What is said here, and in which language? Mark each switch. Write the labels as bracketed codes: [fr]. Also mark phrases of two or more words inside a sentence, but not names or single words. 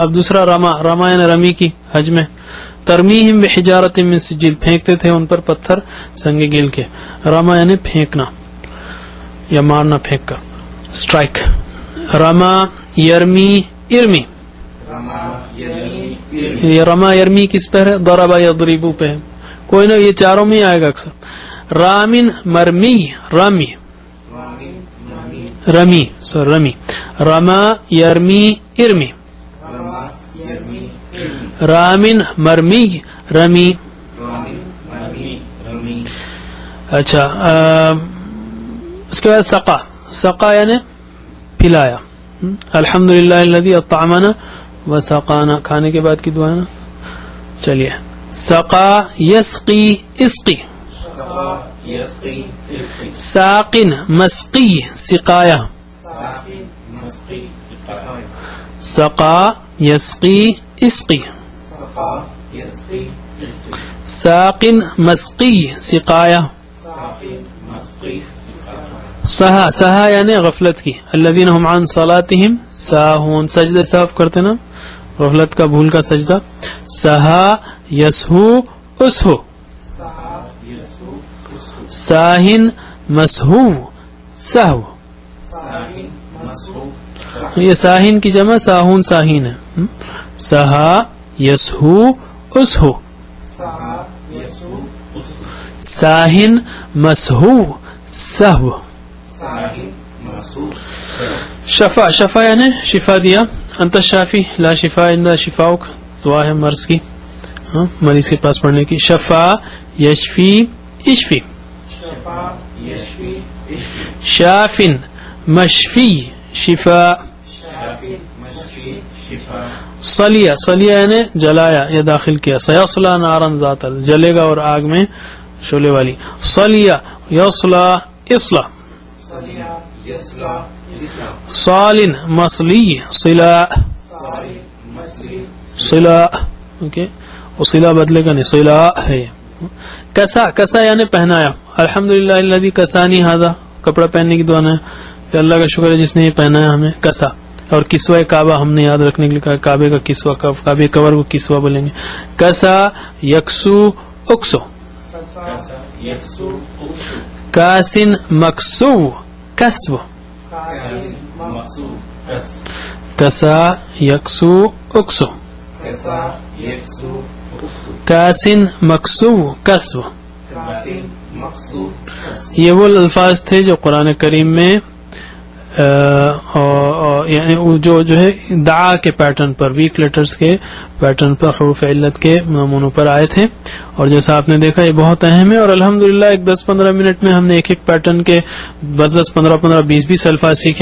[ur] اب دوسرا رما, رما یعنی رمی کی, حج میں. [ar] ترمیہم بحجارۃ من سجیل, [ur] پھینکتے تھے ان پر پتھر سنگ گیل کے. رما یعنی پھینکنا یا مارنا پھینک کر, اسٹرائک. [ar] رما یرمی ارمی, رما یرمی [ur] کس پہ ہے, [ar] ضرب یضرب [ur] پہ ہے. کوئی نہ, یہ چاروں میں آئے گا اکثر. [ar] رامن مرمی رمی, رمی رمی. رما یرمی ارمی, رامن مرمی رمی. [ur] اچھا, اس کے بعد سقا, سقا یعنی پلایا. [ar] الحمدللہ الذی اطعمنا وسقانا, [ur] کھانے کے بعد کی دعا ہے نا. چلیے, [ar] سقا یسقی اسقی. ساقن مسقی سقایا. سقا یسقی اسقی. ساقن مسقی سقایا. [ur] سہا, سہا یعنی غفلت کی. [ar] الذین هم عن صلاتهم ساہون, [ur] سجدہ صاف کرتے نا, غفلت کا, بھول کا سجدہ. [ar] سہا یسہو اسہو. ساہن مسہو سہو. [ur] یہ ساہن کی جمع ساہون ساہین ہے. [ar] سہا یسہو اسہو. ساہن مسہو سہو. [ur] شفا, شفا یعنی شفا دیا. [ar] انت شافی لا شفا الا شفاؤک, [ur] دعا ہے مرض کی, مریض کے پاس پڑھنے کی. [ar] شفا یشفی اشفی. شافن مشفی شفا. [ur] صلیہ, صلیہ یعنی جلایا یا داخل کیا. [ar] سیصلی نارا ذات, [ur] جلے گا اور آگ میں شعلے والی. [ar] صلیہ یصلی اصلا. صالن مصلی صلا. [ur] صلا, اوکے, اور صلا بدلے کا نہیں, صلا ہے. کسا, کسا یعنی پہنایا. [ar] الحمدللہ الذی کسانی ھذا, [ur] کپڑا پہننے کی دعا ہے کہ اللہ کا شکر ہے جس نے یہ پہنایا ہمیں. کسا. اور کسوہ کعبہ ہم نے یاد رکھنے کے لیے کہا, کعبے کا کسوہ, کعبے کور کو کسوہ بولیں گے. [ar] کسا یکسو اکسو. کاسن مکسو کسو. کسا یکسو اکسو. کاسن مکسو کسو. [ur] یہ وہ الفاظ تھے جو قرآن کریم میں یعنی جو ہے دعا کے پیٹرن پر, [en] weak letters [ur] کے پیٹرن پر, حروف علت کے نمونوں پر آئے تھے. اور جیسا آپ نے دیکھا یہ بہت اہم ہے, اور الحمدللہ ایک 10-15 منٹ میں ہم نے ایک ایک پیٹرن کے 10-10, 15-15, 20-20 الفاظ سیکھے.